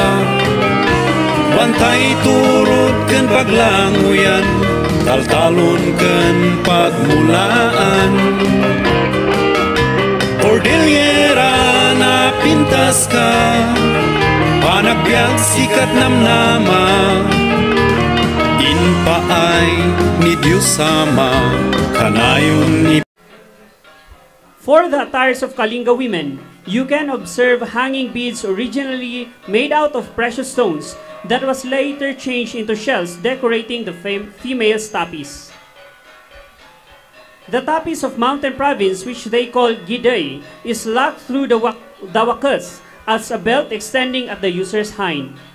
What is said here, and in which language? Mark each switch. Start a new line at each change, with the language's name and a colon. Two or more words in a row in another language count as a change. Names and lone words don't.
Iloko: Bantay turod ken paglanguyan, taltalon ken pagmulaan. Cordillera na pintas ka, panagbiag sikat namnama. Inpaay ni Diyos sama, kanayon ni.
English: For the attires of Kalinga women, you can observe hanging beads originally made out of precious stones that was later changed into shells decorating the female's tapis. The tapis of Mountain Province, which they call giday, is locked through the wakas as a belt extending at the user's hind.